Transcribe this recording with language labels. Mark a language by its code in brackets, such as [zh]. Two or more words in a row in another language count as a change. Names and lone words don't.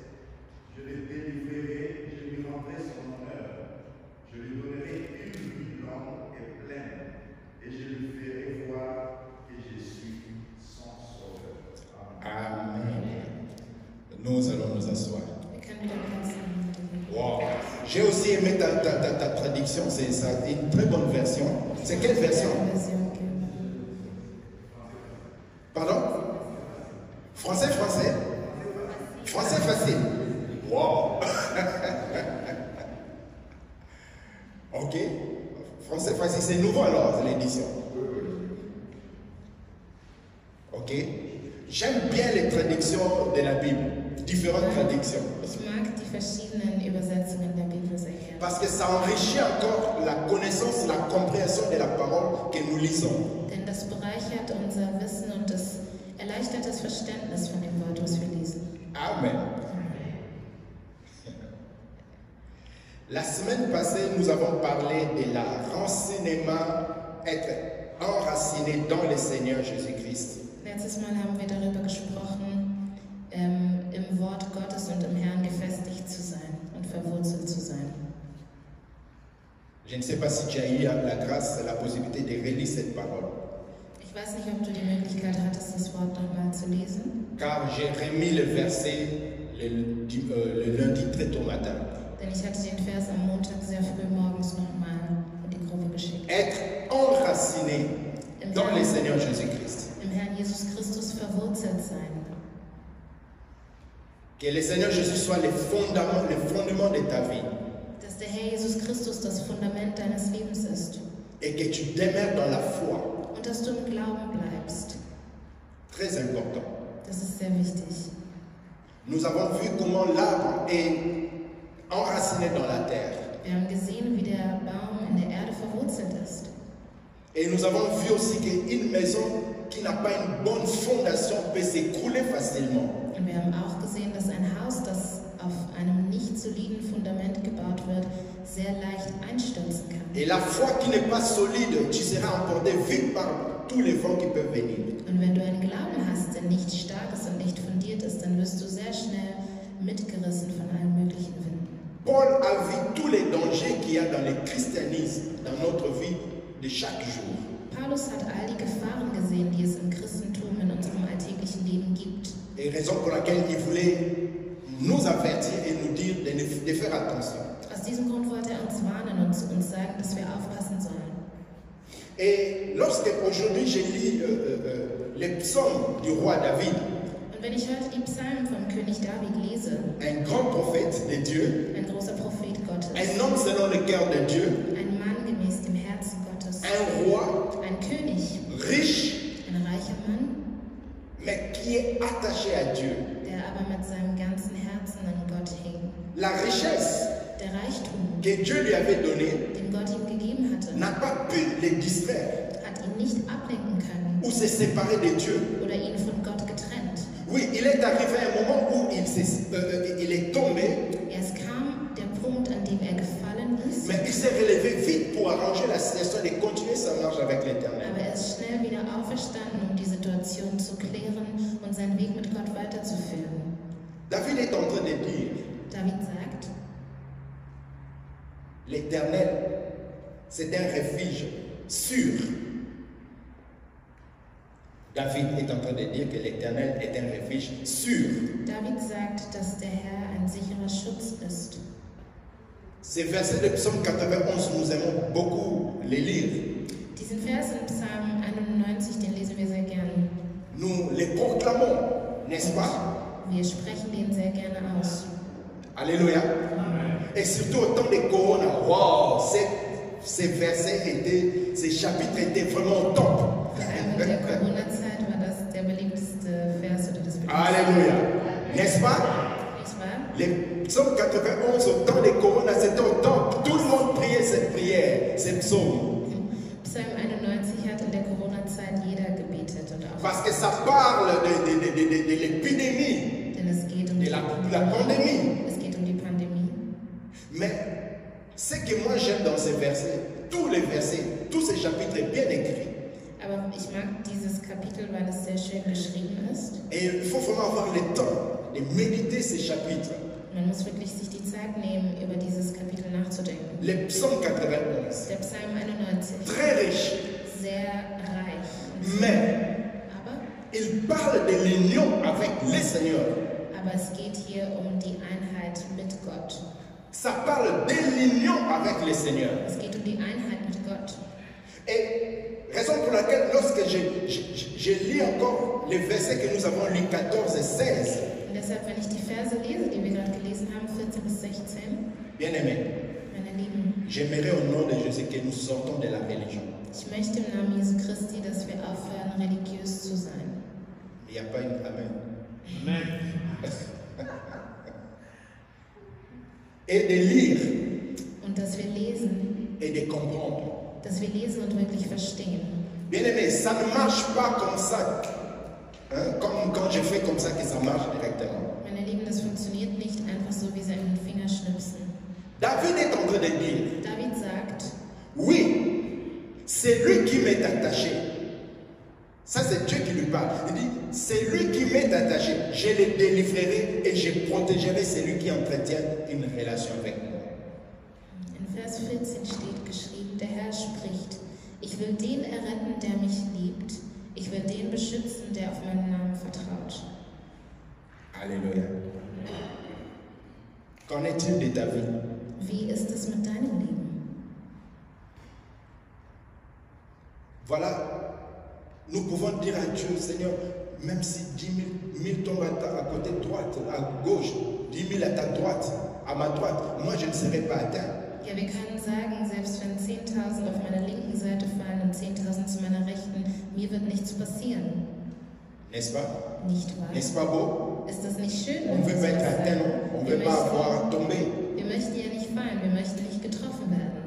[fr] Je le délivrerai, je lui rendrai son honneur. Je lui donnerai une vie longue et pleine. Et je lui ferai voir que je suis son sauveur. Amen. Nous allons nous asseoir. [de] Wir können wieder Platz nehmen. Wow. [fr] J'ai aussi aimé ta traduction, c'est ça, une très bonne version. C'est quelle version? Version, okay. Pardon? Français? Français facile. Wow. Ok. Français facile, c'est nouveau alors, l'édition. Ok. J'aime bien les traductions de la Bible, différentes traductions. [de] Ich mag die verschiedenen Übersetzungen der Bibel sehr gerne. [fr] Parce que ça enrichit encore la connaissance, la compréhension de la parole que nous lisons. [de] Denn das bereichert unser Wissen und das erleichtert das Verständnis von dem Wort, was wir lesen. [fr] Amen. La semaine passée, nous avons parlé de la renseignement, être enraciné dans le Seigneur Jésus-Christ. [de] Letztes Mal haben wir darüber gesprochen, im Wort Gottes und im Herrn gefestigt zu sein und verwurzelt zu sein. [fr] Je ne sais pas si tu as eu la grâce, la possibilité de relire cette parole. [de] Ich weiß nicht, ob du die Möglichkeit hattest, das Wort nochmal zu lesen, [fr] Car j'ai remis le verset le lundi très tôt matin. [de] denn ich hatte den Vers am Montag sehr früh morgens nochmal in die Gruppe geschickt. [fr] Être enraciné dans le Seigneur Jésus-Christ. [de] Im Herrn Jesus Christus verwurzelt sein. [fr] Que le Seigneur Jésus soit le fondement de ta vie. [de] Dass der Herr Jesus Christus das Fundament deines Lebens ist. [fr] Et que tu demeures dans la foi. [de] Und dass du im Glauben bleibst. [fr] Très important. [de] Das ist sehr wichtig. [fr] Nous avons vu comment l'arbre est enraciné dans la terre. [de] Wir haben gesehen, wie der Baum in der Erde verwurzelt ist. [fr] Et nous avons vu aussi qu'une maison qui n'a pas une bonne fondation peut s'écrouler facilement. [de] Und wir haben auch gesehen, dass ein Haus, das auf einem nicht soliden Fundament gebaut wird, sehr leicht einstürzen kann. [fr] Et la foi qui n'est pas solide, tu seras emporté vite par tous les vents qui peuvent venir. [de] Und wenn du einen Glauben hast, der nicht stark ist und nicht fundiert ist, dann wirst du sehr schnell mitgerissen von allen möglichen Winden. [fr] Paul a vu tous les dangers qu'il y a dans le christianisme, dans notre vie de chaque jour. [de] Paulus hat all die Gefahren gesehen, die es im Christentum in unserem alltäglichen Leben gibt. [fr] Et raison pour laquelle il voulait nous avertir et nous dire de faire attention. [de] Aus diesem Grund wollte er uns warnen und uns sagen, dass wir aufpassen sollen. [fr] Et lorsque aujourd'hui je lis les psaumes du roi David, [de] Und wenn ich heute die Psalmen vom König David lese, [fr] un grand prophète de Dieu, [de] ein großer Prophet Gottes, [fr] un homme selon le cœur de Dieu, [de] ein Mann gemäß dem Herzen Gottes, [fr] un roi [de] ein König, [fr] riche, [de] ein reicher Mann, [fr] mais qui est attaché à Dieu. [de] der aber mit seinem ganzen Herzen an Gott hing. [fr] La richesse [de] Der Reichtum, [fr] que Dieu lui avait donné [de] den Gott ihm gegeben hatte, [fr] n'a pas pu les distraire [de] hat ihn nicht ablenken können [fr] ou se séparer de Dieu. [de] oder ihn von Gott getrennt. [fr] Oui, il est arrivé un moment où il est tombé, [de] Es kam der Punkt, an dem er gefallen ist, [fr] mais il s'est relevé vite pour arranger la situation et continuer sa marche avec l'Éternel. [de] aber er ist schnell wieder auferstanden, um die Situation zu klären und seinen Weg mit Gott weiterzuführen. [fr] David est en train de dire, [de] David sagt, [fr] l'Éternel, c'est un refuge sûr. David est en train de dire que l'Éternel est un refuge sûr. [de] David sagt, dass der Herr ein sicherer Schutz ist. [fr] Ces versets de Psaume 91, nous aimons beaucoup les lire. [de] Diesen Vers in Psalm 91, den lesen wir sehr gerne. [fr] Nous les proclamons, n'est-ce pas? [de] Wir sprechen den sehr gerne aus. [fr] Alléluia. Et surtout au temps des Corona, wow, ces versets ces chapitres étaient vraiment top. [de] Vor allem in der Corona-Zeit war das der beliebteste Vers oder das beliebteste. [fr] Alléluia. N'est-ce pas? [de] Nicht wahr? [fr] Les psaumes 91 au temps des Corona, c'était au top. Tout le monde priait cette prière, ces psaumes. [de] Psalm 91 hat in der Corona-Zeit jeder gebetet und auch. [fr] Parce que ça parle de l'épidémie, [de] Denn es geht um [fr] de la pandémie. [de] Es geht um die Pandemie. [fr] Mais ce que moi j'aime dans ces versets, tous les versets, tous ces chapitres bien écrits, [de] Aber ich mag dieses Kapitel, weil es sehr schön geschrieben ist. [fr] et il faut vraiment avoir le temps de méditer ces chapitres. [de] Man muss wirklich sich die Zeit nehmen, über dieses Kapitel nachzudenken. [fr] Le psaume 91, [de] Der Psalm 91, [fr] très riche, [de] sehr reich. [fr] mais [de] Aber [fr] il parle de l'union avec le Seigneur. [de] es geht hier um die Einheit mit Gott. [fr] Ça parle de l'union avec le Seigneur. [de] Es geht um die Einheit mit Gott. [fr] Et raison pour laquelle, lorsque je lis encore les versets que nous avons lus, 14 et 16, [de] Und deshalb, wenn ich die Verse lese, die wir gerade gelesen haben, 14 bis 16, [fr] bien aimé, [de] meine Lieben, [fr] j'aimerais au nom de Jésus que nous sortons de la religion. [de] ich möchte im Namen Jesu Christi, dass wir aufhören, religiös zu sein. [fr] Il n'y a pas une Amen. Et de lire [de] Und dass wir lesen, [fr] et de comprendre. [de] dass wir lesen und wirklich verstehen. [fr] Bien aimé, ça ne marche pas comme ça. Hein, comme quand je fais comme ça que ça marche directement. [de] Meine Lieben, das funktioniert nicht einfach so wie sie mit den Fingerschnipsen. [fr] David est en train de dire, [de] David sagt, [fr] oui, c'est lui qui m'est attaché. Ça, c'est Dieu qui lui parle. Il dit, c'est lui qui m'est attaché. Je le délivrerai et je protégerai celui qui entretient une relation avec moi. [de] in Vers 14 steht geschrieben, der Herr spricht, ich will den erretten, der mich liebt. Ich will den beschützen, der auf meinen Namen vertraut. [fr] Alléluia. Qu'en est-il de ta vie? [de] Wie ist es mit deinem Leben? [fr] Voilà, nous pouvons dire à Dieu, Seigneur, même si 10 000 tombent à côté droite, à gauche, 10 000 à ta droite, à ma droite, moi je ne serai pas atteint. [de] Ja, wir können sagen, selbst wenn 10.000 auf meiner linken Seite fallen und 10.000 zu meiner rechten, mir wird nichts passieren. [fr] N'est-ce pas? [de] Nicht wahr? [fr] N'est-ce pas beau? [de] Ist das nicht schön? [fr] On ne [de] wenn [fr] veut [de] wir [fr] pas être [de] sowas [fr] atteint, [de] sagen? [fr] non? On ne [de] Wir [fr] veut pas [de] möchten- [fr] avoir tombé. [de] Wir möchten ja nicht fallen, wir möchten nicht getroffen werden.